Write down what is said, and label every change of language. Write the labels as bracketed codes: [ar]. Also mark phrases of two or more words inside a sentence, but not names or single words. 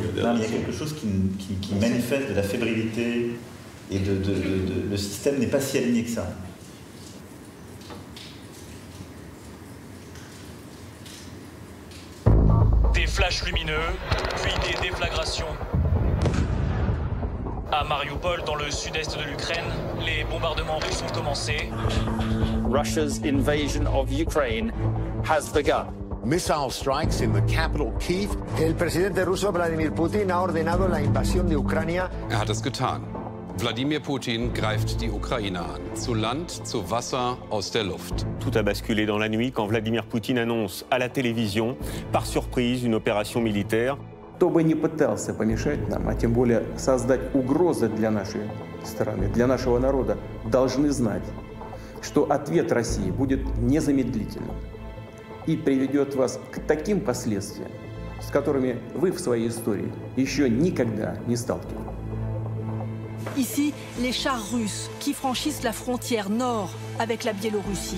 [fr] Non, mais il y a quelque chose qui manifeste de la fébrilité et le système n'est pas si aligné que ça. Des flashs lumineux, puis des déflagrations. À Mariupol, dans le sud-est de l'Ukraine, les bombardements russes ont commencé. [en] Russia's invasion of Ukraine has begun. Missile strikes in the capital Kyiv. [es] El presidente ruso Vladimir Putin ha ordenado la invasión de Ucrania. [de] Hat es getan. Wladimir Poutine greift die Ukraine an. Zu Land, zu Wasser, aus der Luft. [fr] Tout a basculé dans la nuit quand Vladimir Poutine annonce à la télévision, par surprise, une opération militaire. [ru] Кто бы ни пытался помешать нам, а тем более создать угрозы для нашей страны, для нашего народа, должны знать, что ответ России будет незамедлительным и приведет вас к таким последствиям, с которыми вы в своей истории еще никогда не сталкивались. [fr] Ici, les chars russes qui franchissent la frontière nord avec la Biélorussie.